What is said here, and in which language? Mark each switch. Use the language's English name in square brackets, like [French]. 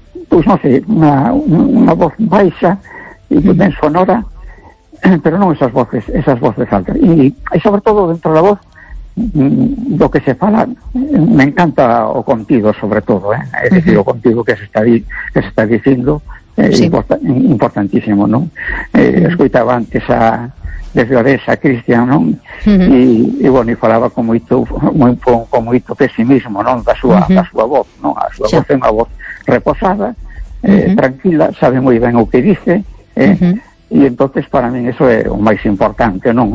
[Galician] pues non sei, unha voz baixa e ben sonora, pero non esas voces altas, e sobre todo dentro da voz do que se fala me encanta o contido, sobre todo, es decir, o contido que se está dicindo importantísimo, ¿no? Escoitaba antes a desgraciada Cristian, ¿no? E bueno, y falaba con moito pesimismo, ¿no? da súa voz, ¿no? A súa, sí, voz é unha voz reposada, tranquila, sabe moi ben o que dice, [Spanish] y entonces para mí eso es lo más importante, [Galician] ¿no?